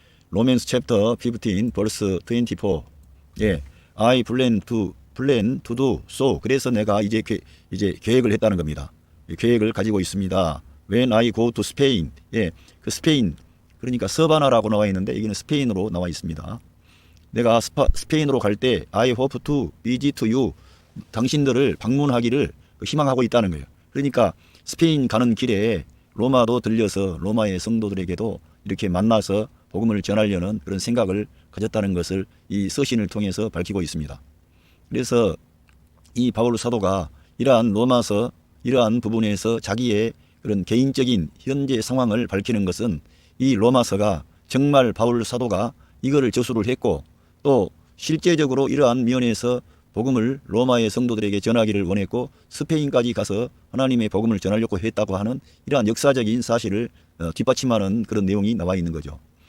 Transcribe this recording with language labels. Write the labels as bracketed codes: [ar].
[en] Romans chapter 15 verse 24. I plan to do so. [ko] 그래서 내가 이제 계획을 했다는 겁니다. 계획을 가지고 있습니다. [en] When I go to Spain. [ko] 그 스페인, 그러니까 서바나라고 나와 있는데 여기는 스페인으로 나와 있습니다. 내가 스페인으로 갈 때 [en] I hope to visit you. [ko] 당신들을 방문하기를 희망하고 있다는 거예요. 그러니까 스페인 가는 길에 로마도 들려서 로마의 성도들에게도 이렇게 만나서 복음을 전하려는 그런 생각을 가졌다는 것을 이 서신을 통해서 밝히고 있습니다. 그래서 이 바울 사도가 이러한 로마서 이러한 부분에서 자기의 그런 개인적인 현재 상황을 밝히는 것은 이 로마서가 정말 바울 사도가 이거를 저술을 했고 또 실제적으로 이러한 면에서 복음을 로마의 성도들에게 전하기를 원했고 스페인까지 가서 하나님의 복음을 전하려고 했다고 하는 이러한 역사적인 사실을 뒷받침하는 그런 내용이 나와 있는 거죠.